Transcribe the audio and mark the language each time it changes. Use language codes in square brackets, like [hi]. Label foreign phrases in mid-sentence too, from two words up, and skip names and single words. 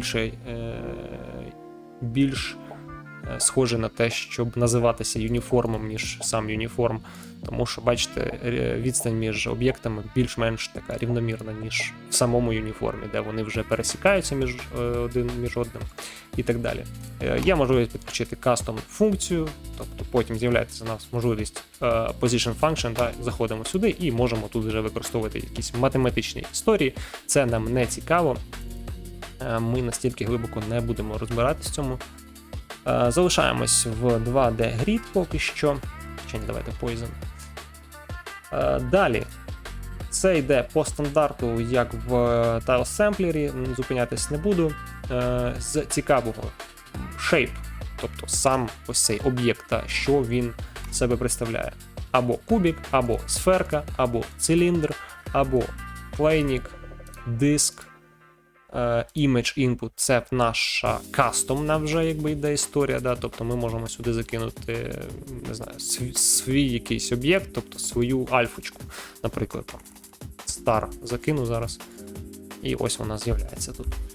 [uk] більш схоже на те, щоб називатися юніформом, ніж сам юніформ, тому що, бачите, відстань між об'єктами більш-менш така рівномірна, ніж в самому юніформі, де вони вже пересікаються один між одним і так далі. Є можливість підключити кастом функцію, тобто потім з'являється у нас можливість [en] position function, [uk] та заходимо сюди і можемо тут вже використовувати якісь математичні історії. Це нам не цікаво, ми настільки глибоко не будемо розбиратися в цьому. Залишаємось в 2D Grid поки що. Чи не, давайте Poison. Далі. Це йде по стандарту, як в Tile Sampler, зупинятись не буду. З цікавого Shape, тобто сам ось цей об'єкт, що він себе представляє. Або кубик, або сферка, або циліндр, або плейнік, диск. [en] Image input — [uk] це наша кастомна вже якби йде історія, да? Тобто ми можемо сюди закинути, не знаю, свій якийсь об'єкт, тобто свою альфочку, наприклад, там star закину зараз, і ось вона з'являється тут.